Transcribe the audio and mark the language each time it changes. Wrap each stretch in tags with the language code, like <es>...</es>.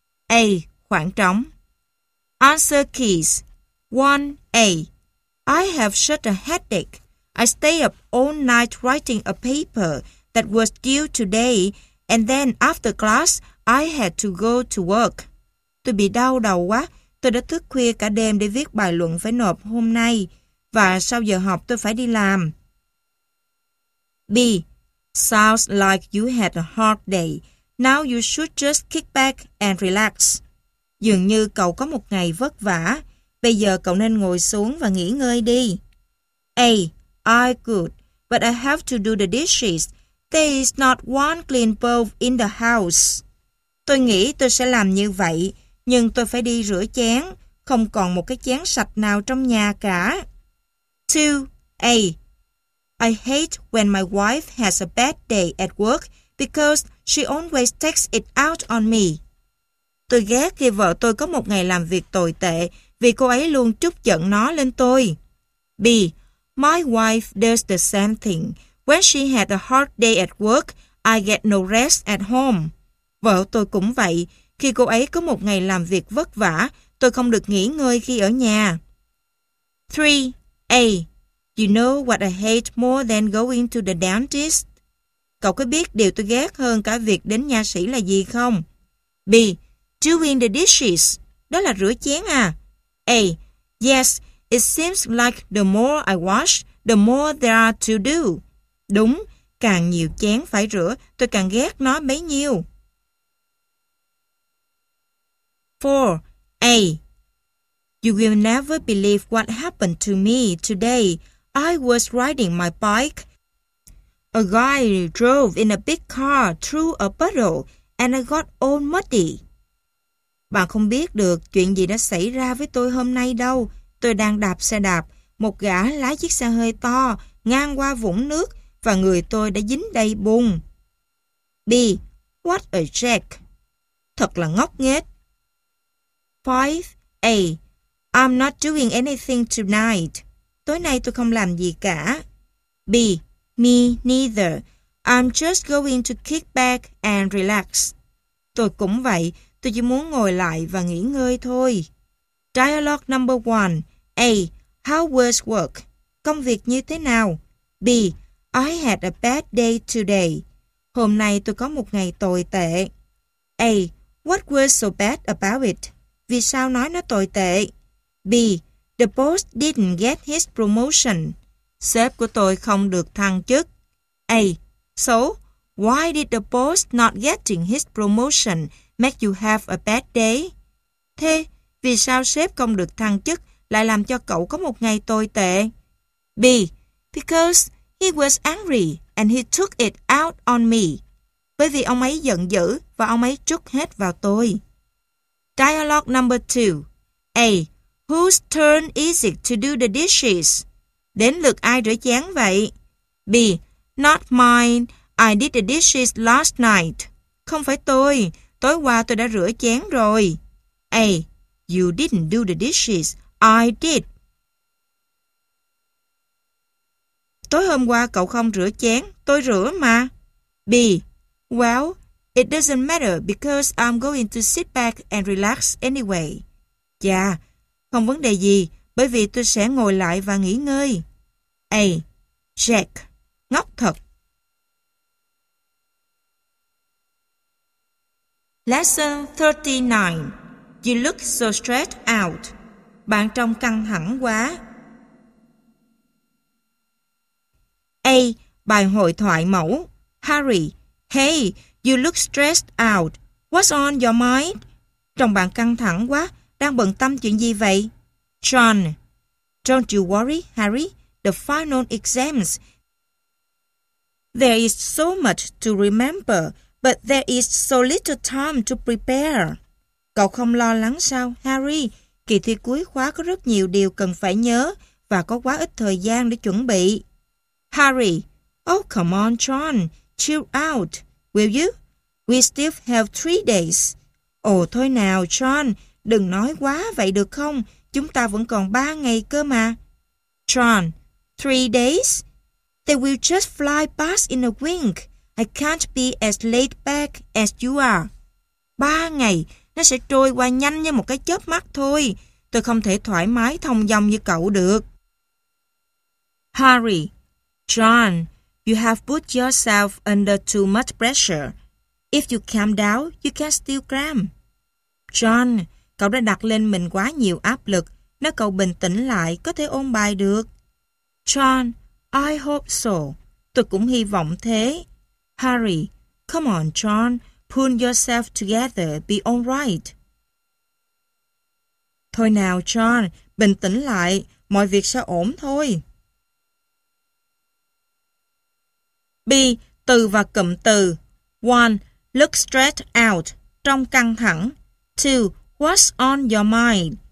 <vi>A. Khoảng trống.</vi> <en>Answer keys.</en> <vi>1. A.</vi> <en>I have such a headache. I stay up all night writing a paper that was due today, and then after class, I had to go to work.</en> <vi>Tôi bị đau đầu quá. Tôi đã thức khuya cả đêm để viết bài luận phải nộp hôm nay. Và sau giờ học, tôi phải đi làm.</vi> <en>B. Sounds like you had a hard day. Now you should just kick back and relax.</en> <vi>Dường như cậu có một ngày vất vả. Bây giờ cậu nên ngồi xuống và nghỉ ngơi đi.</vi> <en>A. I could, but I have to do the dishes. There is not one clean bowl in the house.</en> <vi>Tôi nghĩ tôi sẽ làm như vậy, nhưng tôi phải đi rửa chén. Không còn một cái chén sạch nào trong nhà cả.</vi> <en>2. A. I hate when my wife has a bad day at work because she always takes it out on me.</en> <vi>Tôi ghét khi vợ tôi có một ngày làm việc tồi tệ vì cô ấy luôn trút giận nó lên tôi.</vi> <en>B. My wife does the same thing. When she had a hard day at work, I get no rest at home.</en> <vi>Vợ tôi cũng vậy. Khi cô ấy có một ngày làm việc vất vả, tôi không được nghỉ ngơi khi ở nhà.</vi> <en>3. A. You know what I hate more than going to the dentist?</en> <vi>Cậu có biết điều tôi ghét hơn cả việc đến nha sĩ là gì không?</vi> <en>B. Doing the dishes.</en> <vi>Đó là rửa chén à?</vi> <en>A. Yes, it seems like the more I wash, the more there are to do.</en> <vi>Đúng, càng nhiều chén phải rửa, tôi càng ghét nó bấy nhiêu.</vi> <en>4. A. You will never believe what happened to me today. I was riding my bike. A guy drove in a big car through a puddle and I got all muddy.</en> <vi>Bạn không biết được chuyện gì đã xảy ra với tôi hôm nay đâu. Tôi đang đạp xe đạp. Một gã lái chiếc xe hơi to ngang qua vũng nước và người tôi đã dính đầy bùn.</vi> <en>B. What a jerk.</en> <vi>Thật là ngốc nghếch.</vi> <en>5. A. I'm not doing anything tonight.</en> <vi>Tối nay tôi không làm gì cả.</vi> <en>B. Me neither. I'm just going to kick back and relax.</en> <vi>Tôi cũng vậy. Tôi chỉ muốn ngồi lại và nghỉ ngơi thôi.</vi> <en>Dialogue number 1. A. How was work?</en> <vi>Công việc như thế nào?</vi> <en>B. I had a bad day today.</en> <vi>Hôm nay tôi có một ngày tồi tệ.</vi> <en>A. What was so bad about it?</en> <vi>Vì sao nói nó tồi tệ?</vi> <en>B. The boss didn't get his promotion.</en> <vi>Sếp của tôi không được thăng chức.</vi> <en>A. So, why did the boss not getting his promotion make you have a bad day?</en> <vi>Thế, vì sao sếp không được thăng chức lại làm cho cậu có một ngày tồi tệ?</vi> <en>B. Because he was angry and he took it out on me.</en> <vi>Bởi vì ông ấy giận dữ và ông ấy trút hết vào tôi.</vi> <en>Dialogue number 2. A. Whose turn is it to do the dishes?</en> <vi>Đến lượt ai rửa chén vậy?</vi> <en>B. Not mine. I did the dishes last night.</en> <vi>Không phải tôi. Tối qua tôi đã rửa chén rồi.</vi> <en>A. You didn't do the dishes. I did.</en> <vi>Tối hôm qua cậu không rửa chén. Tôi rửa mà.</vi> <en>B. Well, it doesn't matter because I'm going to sit back and relax anyway.</en> <vi>Chà, không vấn đề gì bởi vì tôi sẽ ngồi lại và nghỉ ngơi.</vi> <en>A. Jack.</en> <vi>Ngốc thật.</vi> <en>Lesson 39. You look so stressed out.</en> <vi>Bạn trông căng thẳng quá. A. Bài hội thoại mẫu. Harry.</vi> <en>Hey, you look stressed out. What's on your mind?</en> <vi>Trông bạn căng thẳng quá. Đang bận tâm chuyện gì vậy?</vi> <en>John. Don't you worry, Harry. The final exams. There is so much to remember, but there is so little time to prepare.</en> <vi>Cậu không lo lắng sao, Harry? Kỳ thi cuối khóa có rất nhiều điều cần phải nhớ và có quá ít thời gian để chuẩn bị.</vi> <en>Harry. Oh, come on, John. Chill out, will you? We still have 3 days.</en> <vi>Ồ, thôi nào, John, đừng nói quá vậy được không? Chúng ta vẫn còn 3 ngày cơ mà.</vi> <en>John, 3 days? They will just fly past in a wink. I can't be as laid back as you are.</en> <vi>3 ngày, nó sẽ trôi qua nhanh như một cái chớp mắt thôi. Tôi không thể thoải mái thông dong như cậu được.</vi> <en>Harry, John, you have put yourself under too much pressure. If you calm down, you can still cram.</en> <vi>John, cậu đã đặt lên mình quá nhiều áp lực. Nếu cậu bình tĩnh lại, có thể ôn bài được.</vi> <en>John, I hope so.</en> <vi>Tôi cũng hy vọng thế.</vi> <en>Harry, come on, John, pull yourself together, be all right.</en> <vi>Thôi nào, John, bình tĩnh lại, mọi việc sẽ ổn thôi. B. Từ và cụm từ. 1.</vi> <en>Look stressed out,</en> <vi>trong căng thẳng. 2.</vi> <en>What's on your mind?</en>